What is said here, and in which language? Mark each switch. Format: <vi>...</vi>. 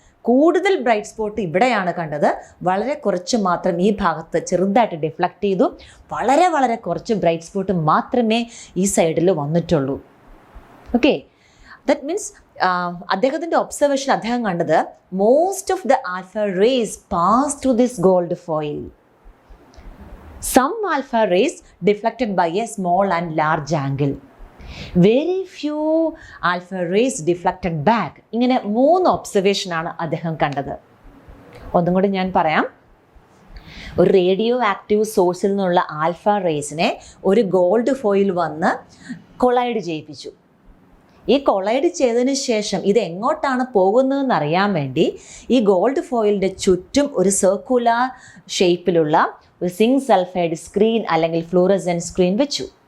<ml>കൂടുതൽ bright spot ഇവിടെയാണ് കണ്ടത്, വളരെ കുറച്ച് മാത്രം ഈ ഭാഗത്ത് ചെറുതായിട്ട് ഡിഫ്ലക്റ്റ് ചെയ്തു. വളരെ വളരെ കുറച്ച് ബ്രൈറ്റ് സ്പോട്ട് മാത്രമേ ഈ സൈഡിൽ വന്നിട്ടുള്ളൂ.</ml> <en>okay, that means</en> <ml>അദ്ദേഹത്തിൻ്റെ</ml> <en>observation</en> <ml>അദ്ദേഹം കണ്ടത്</ml> <en>Most of the alpha rays pass through this gold foil. Some alpha rays deflected by a small and large angle. Very few alpha rays deflected back.</en> <ml>ഇങ്ങനെ 3 ഒബ്സർവേഷനാണ് അദ്ദേഹം കണ്ടത്. ഒന്നും കൂടി ഞാൻ പറയാം. ഒരു റേഡിയോ ആക്റ്റീവ് സോഴ്സിൽ നിന്നുള്ള ആൽഫ റേസിനെ ഒരു ഗോൾഡ് ഫോയിൽ വന്ന് കൊളൈഡ് ചെയ്യിപ്പിച്ചു. ഈ കൊളൈഡ് ചെയ്തതിന് ശേഷം ഇത് എങ്ങോട്ടാണ് പോകുന്നതെന്ന് അറിയാൻ വേണ്ടി ഈ ഗോൾഡ് ഫോയിലിൻ്റെ ചുറ്റും ഒരു സർക്കുലർ ഷേപ്പിലുള്ള ഒരു സിങ്ക് സൾഫൈഡ് സ്ക്രീൻ അല്ലെങ്കിൽ ഫ്ലൂറസെൻറ്റ് സ്ക്രീൻ വെച്ചു.</ml>